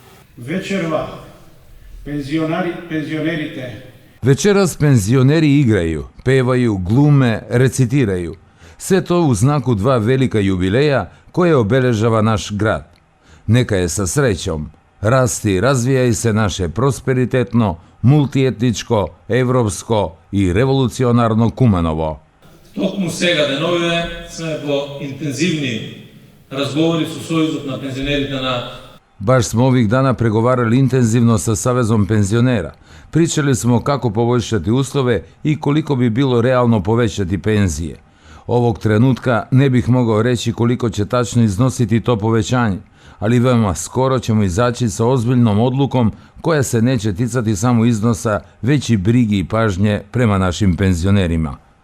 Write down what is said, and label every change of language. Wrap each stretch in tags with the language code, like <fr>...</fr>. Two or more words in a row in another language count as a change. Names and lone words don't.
<sr>Večeras penzioneri igraju, pevaju, glume, recitiraju. Sve to u znaku 2 velika jubileja koje obeležava naš grad. Neka je sa srećom, rasti i razvijaj se naše prosperitetno, multietničko, evropsko i revolucionarno Kumanovo.</sr> <mk>Токму сега деновиве сме во интензивни разговори со Сојузот на пензионерите на...</mk> <sr>Baš smo ovih dana pregovarali intenzivno sa Savezom penzionera. Pričali smo kako poboljšati uslove i koliko bi bilo realno povećati penzije. Ovog trenutka ne bih mogao reći koliko će tačno iznositi to povećanje, ali veoma skoro ćemo izaći sa ozbiljnom odlukom koja se neće ticati samo iznosa, već i brigi i pažnje prema našim penzionerima.</sr>